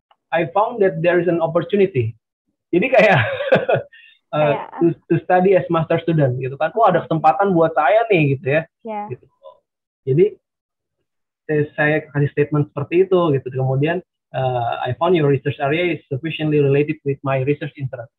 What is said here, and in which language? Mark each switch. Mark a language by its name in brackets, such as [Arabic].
[English] I found that there is an opportunity. [Indonesian] Jadi kayak [English] to study as master student [Indonesian] gitu kan. Wah, ada kesempatan buat saya nih gitu ya. Gitu. Jadi saya kasih statement seperti itu gitu. [English] Kemudian I found your research area is sufficiently related with my research interest.